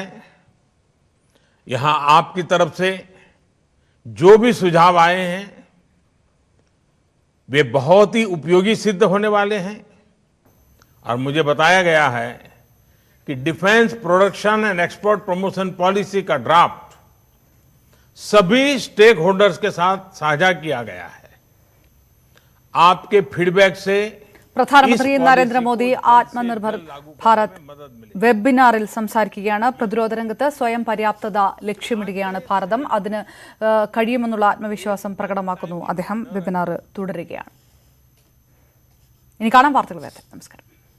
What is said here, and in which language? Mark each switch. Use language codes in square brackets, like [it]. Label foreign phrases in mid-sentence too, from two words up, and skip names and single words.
[hi] यहां आपकी तरफ से जो भी सुझाव आए हैं वे बहुत ही उपयोगी सिद्ध होने वाले हैं और मुझे बताया गया है कि [en] defence production and export promotion policy [hi] का ड्राफ्ट सभी [en] stake holders [hi] के साथ साझा किया गया है। आपके फीडबैक से [ml] പ്രധാനമന്ത്രി നരേന്ദ്രമോദി ആത്മനിർഭർ ഭാരത് വെബിനാറിൽ സംസാരിക്കുകയാണ്. പ്രതിരോധ രംഗത്ത് സ്വയം പര്യാപ്തത ലക്ഷ്യമിടുകയാണ് ഭാരതം. അതിന് കഴിയുമെന്നുള്ള ആത്മവിശ്വാസം പ്രകടമാക്കുന്നു അദ്ദേഹം. വെബിനാർ തുടരുകയാണ്. ഇനി കാണാം വാർത്തകൾ. നമസ്കാരം.